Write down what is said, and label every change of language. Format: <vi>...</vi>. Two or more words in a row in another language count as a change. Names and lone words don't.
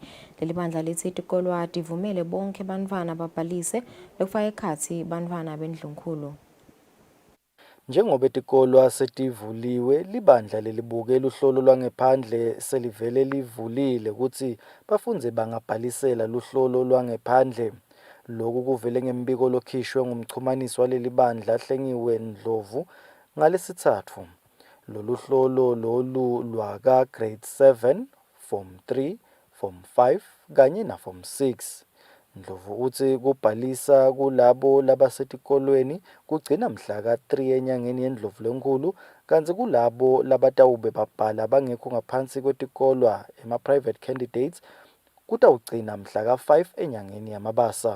<ss>Leli bandla lithi tikolwati ivumele bonke bantfwana babhalise lokufaka ekhatsi bantfwana bendlunkulu. Njengoba tikolwa setivuliwe, libandla lelibukela uhlolo lwangephandle selivele livulile ukuthi bafundzi bangabhalisela luhlolo lwangephandle. Lokhu kuvele ngembiko lokhishwe ngumchumanisi waleli bandla ahlengiwe Ndlovu ngaleSitsatfu. Lolu hlolo lolu lwaka grade 7, form 3, form 5 kanye na form 6. Ndlovu uthi kubhalisa kulabo labasetikolweni kugcina mhla ka-3 enyangeni yeNdlovu lenkulu kanti kulabo labatawube babhala bangekho ngaphansi kwetikolwa ema-</ss> <en>private candidates</en> <ss>kutawugcina mhla ka-5 enyangeni yaMabasa.</ss>